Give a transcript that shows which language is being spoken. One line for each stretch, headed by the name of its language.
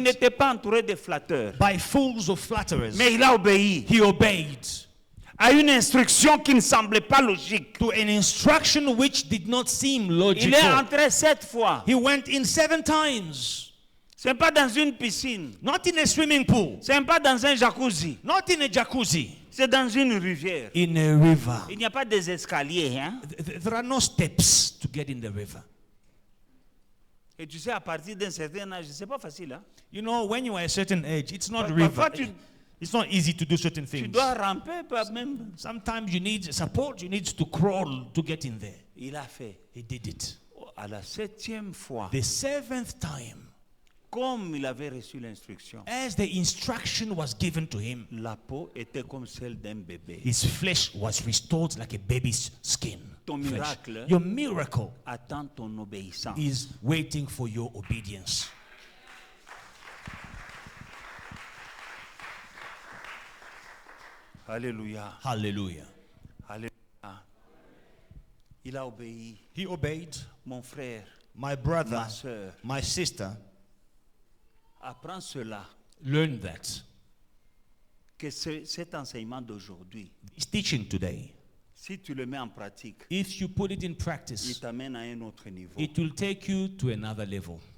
French: n'était pas entouré de flatteurs.
English: by fools or flatterers.
French: Mais il a obéi
English: He obeyed
French: à une instruction qui ne semblait pas logique.
English: to an instruction which did not seem
French: Il est
English: logical.
French: entré 7 fois.
English: He went in 7 times.
French: Ce n'est pas dans une piscine.
English: Not in a swimming pool.
French: Ce n'est pas dans un jacuzzi.
English: Not in a jacuzzi.
French: C'est dans une rivière.
English: In a river.
French: Il n'y a pas des escaliers. Hein?
English: There are no steps to get in the river.
French: Et tu sais, à partir d'un certain âge, c'est pas facile. Hein?
English: You know, when you are a certain age, it's not
French: Parfois,
English: river. It's not easy to do certain
French: tu
English: things.
French: dois ramper pas même.
English: Sometimes you need support. You need to crawl to get in there.
French: Il a fait.
English: He did it.
French: À la 7e fois,
English: The 7th time,
French: comme il avait reçu l'instruction,
English: as the instruction was given to him,
French: la peau était comme celle d'un bébé.
English: his flesh was restored like a baby's skin.
French: Ton
English: Flesh.
French: miracle
English: Your miracle
French: attend ton obéissance.
English: is waiting for your obedience.
French: Alléluia.
English: Hallelujah.
French: Alléluia. Il a obéi.
English: He obeyed.
French: Mon frère,
English: My brother,
French: ma soeur,
English: my sister,
French: apprends cela,
English: learn that.
French: que cet enseignement d'aujourd'hui,
English: This teaching today,
French: si tu le mets en pratique,
English: if you put it in
French: il
English: practice,
French: t'amène à un autre niveau.
English: it will take you to another level.